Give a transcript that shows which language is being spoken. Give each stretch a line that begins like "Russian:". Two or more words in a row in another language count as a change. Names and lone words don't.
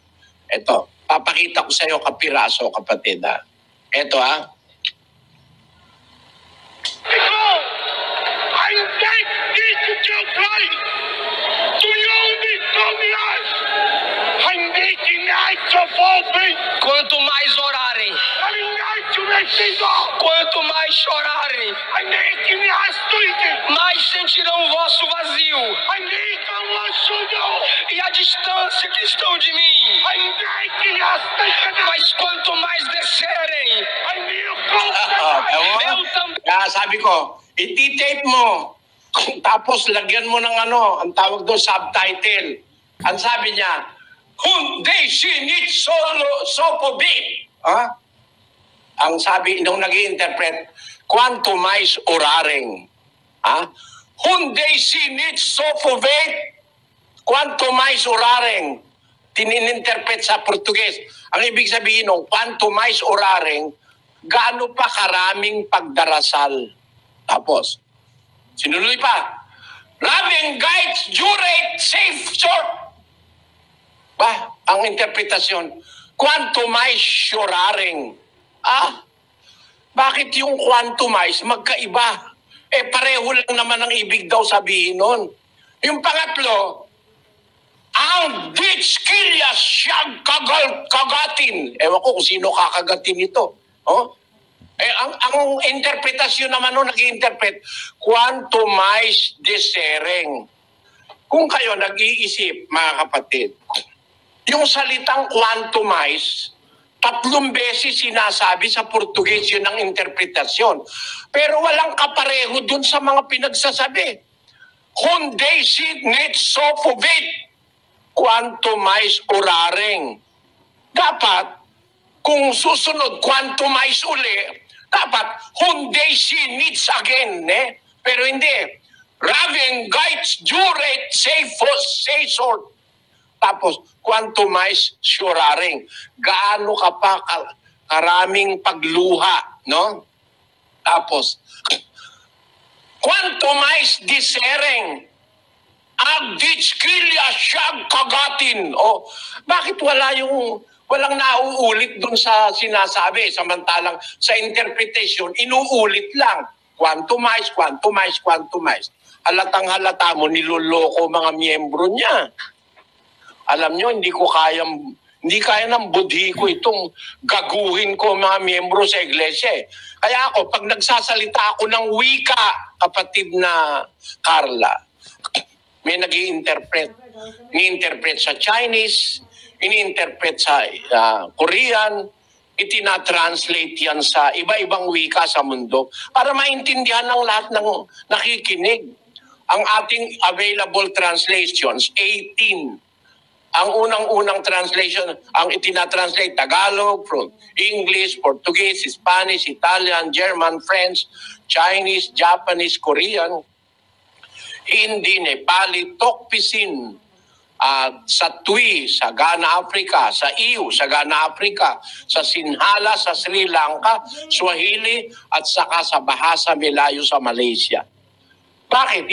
Filipino: Ito, papakita ko sa iyo kapiraso, kapatid. Ito Hindeg dito siya kayo! Tuyong dito niya! Hindi kinahit sa pobre!
Portuguese: Quanto mais orarem, Kalingay sumesigo! quanto mais chorarem, Hindi kinahastuite! mais sentirão o vosso vazio Hindi ka masudo! e a distância que estão de mim. Hindi kinahastuite ka na! Mas quanto mais descerem, Hindi ko eu também.
Filipino: Sabi ko, iti-tape mo. Tapos lagyan mo ng ang tawag doon, subtitle. Ang sabi niya, Hyundai Sinit Sopobit. Ang sabi nung nag-i-interpret,
Portuguese: quanto mais orareng. Hyundai Sinit Sopobit. Quanto mais orareng.
Filipino: Tinininterpret sa Portuges. Ang ibig sabihin ng
Portuguese: quanto mais orareng,
Filipino: gaano pa karaming pagdarasal. Tapos, sinuloy pa, Rabing guides, jurate, safe, short. Ang interpretasyon,
Portuguese: quanto mais chorareng.
Filipino: Bakit yung
Portuguese: quanto mais
Filipino: magkaiba? Pareho lang naman ang ibig daw sabihin nun. Yung pangatlo, ang ditskilya siyang kagatin. Ewan ko kung sino kakagatin ito. Ang interpretasyon naman nung nag-i-interpret,
Portuguese: quanto mais desereng.
Filipino: Kung kayo nag-iisip, mga kapatid, yung salitang
Portuguese: quanto mais,
Filipino: 3 beses sinasabi sa Portuguese yun ang interpretasyon. Pero walang kapareho dun sa mga pinagsasabi. Hyundai Sinit Sopobit.
Portuguese: Quanto mais orareng.
Filipino: Dapat, kung susunod,
Portuguese: quanto mais
Filipino: uli, dapat, Hyundai Sinits again, Pero hindi. Raving guides, jurate, say short. Tapos,
Portuguese: quanto mais chorareng.
Filipino: Gaano ka pa karaming pagluha, no? Tapos,
Portuguese: quanto mais disereng. Agditskilya siyang kagatin.
Filipino: Bakit walang nauulit dun sa sinasabi, samantalang sa interpretation, inuulit lang.
Portuguese: Quanto mais, quanto mais, quanto mais.
Filipino: Halatang halata mo, niloloko mga miyembro niya. Alam nyo, hindi kaya ng budhi ko itong gaguhin ko mga miyembro sa iglesia. Kaya ako, pag nagsasalita ako ng wika, kapatid na Carla, may nag-i-interpret. Ini-interpret sa Chinese, ini-interpret sa Korean, itinatranslate yan sa iba-ibang wika sa mundo para maintindihan ng lahat ng nakikinig. Ang ating available translations, 18. Ang unang-unang translation, ang itinatranslate Tagalog, from English, Portuguese, Spanish, Italian, German, French, Chinese, Japanese, Korean, Hindi, Nepali, Tokpisin, sa TUI, sa Ghana, Africa, sa EU, sa Ghana, Africa, sa Sinhala, sa Sri Lanka, Swahili, at saka sa Bahasa Melayu sa Malaysia. Bakit?